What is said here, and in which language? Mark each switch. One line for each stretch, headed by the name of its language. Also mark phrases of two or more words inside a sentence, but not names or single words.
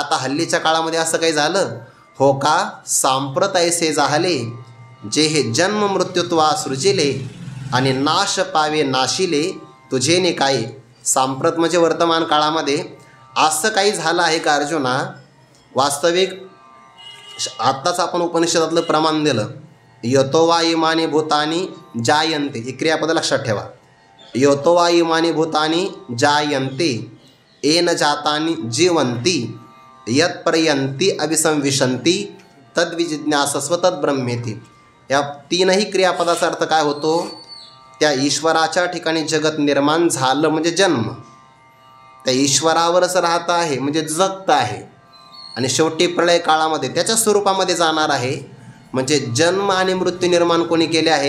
Marathi: आता हल्लीच्या काळामध्ये असं काही झालं हो का? सांप्रत ऐसे झाले जे हे जन्म मृत्यूत्वा सृजिले आणि नाश पावे नाशिले तुझे ने काय. सांप्रत म्हणजे वर्तमान काळामध्ये असं काही झालं आहे का अर्जुना? वास्तविक आत्ताच आपण उपनिषदातलं प्रमाण दिलं,
Sanskrit: यतो वा इमानी भूतानी जायन्ते.
Marathi: ही क्रियापद लक्षात ठेवा.
Sanskrit: यतो वा इमानी भूतानी जायन्ते येन जातानी जीवन्ति यत्पर्यन्ति अभिसंविशन्ति तद्विजिज्ञासस्व तद्ब्रह्मेति.
Marathi: या तीनही क्रियापदाचा अर्थ काय होतो? त्या ईश्वराच्या ठिकाणी जगत निर्माण झालं म्हणजे जन्म, त्या ईश्वरावरच राहतं आहे म्हणजे जगतं आहे आणि शेवटी प्रलय काळामध्ये त्याच्या स्वरूपामध्ये जाणार आहे. म्हणजे जन्म आणि मृत्यू निर्माण कोणी केले आहे?